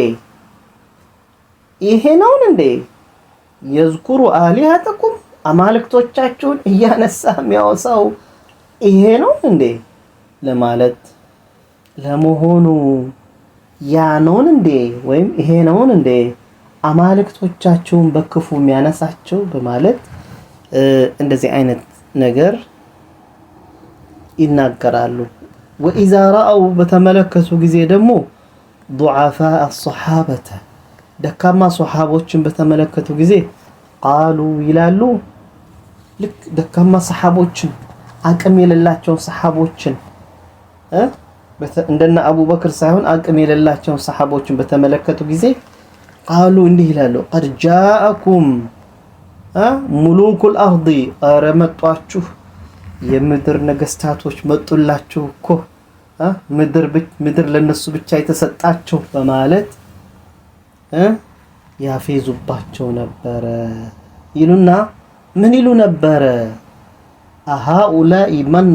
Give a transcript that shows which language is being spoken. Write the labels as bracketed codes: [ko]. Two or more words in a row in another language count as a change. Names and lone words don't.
[am] እንዴ [ar] يذكر آلهتكم [am] አማልክቶቻችሁን እያነሳ የሚያወሳው ይሄ ነው እንዴ ለማለት ለመሆኑ ያ ነውን እንዴ ወይም ይሄ ነውን እንዴ አማልክቶቻችሁን በክፉ የሚያነሳቸው በማለት እንደዚህ አይነት ነገር ይናገራሉ። [ar] وإذا رأوا [am] በተመለከቱ ጊዜ ደግሞ [ar] ضعفاء الصحابة [am] ደካማ ሷሃቦችን በተመለከቱ ጊዜ ቃሉ ይላሉ ልክ ደካማ ሰሃቦችን አቅም የሌላቸው ሰሃቦችን እንደነ አቡበክር ሳይሆን አቅም የሌላቸው ሰሃቦችን በተመለከቱ ጊዜ ቃሉ እንዲህ ይላሉ [ar] قد جاءكم ملوك الأرض [am] አረመጧችሁ የምድር ነገስታቶች መጡላችሁ እኮ ምድር ለነሱ ብቻ የተሰጣቸው በማለት ያፌዙባቸው ነበረ ይሉና ምን ይሉ ነበረ [ar] أهؤلاء من